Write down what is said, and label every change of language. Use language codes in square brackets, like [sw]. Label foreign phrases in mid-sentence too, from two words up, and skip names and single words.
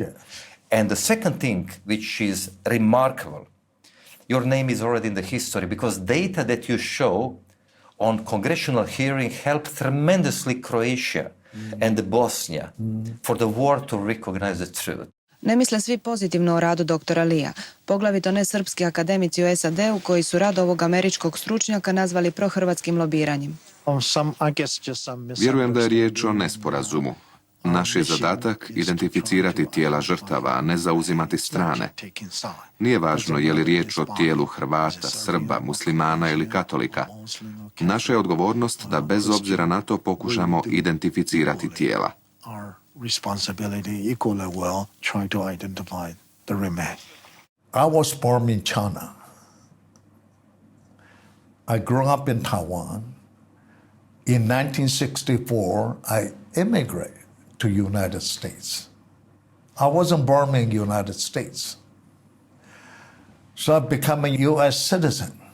[en] Yeah. And the second thing, which is remarkable, your name is already in the history because data that you show on congressional hearing helped tremendously Croatia and Bosnia for the world to recognize the truth. [hr] Ne misle svi pozitivno o radu doktora Lea, poglavito ne srpski akademici u SAD-u koji su rad ovog američkog stručnjaka nazvali prohrvatskim lobiranjem. Vjerujem da je riječ o nesporazumu. Naš je zadatak identificirati tijela žrtava, a ne zauzimati strane. Nije važno je li riječ o tijelu Hrvata, Srba, muslimana ili katolika. Naša je odgovornost da bez obzira na to pokušamo identificirati tijela. [en] I was born in China. I grew up in Taiwan. In 1964, I immigrated to United States. I wasn't born in the United States. So I became a U.S. citizen.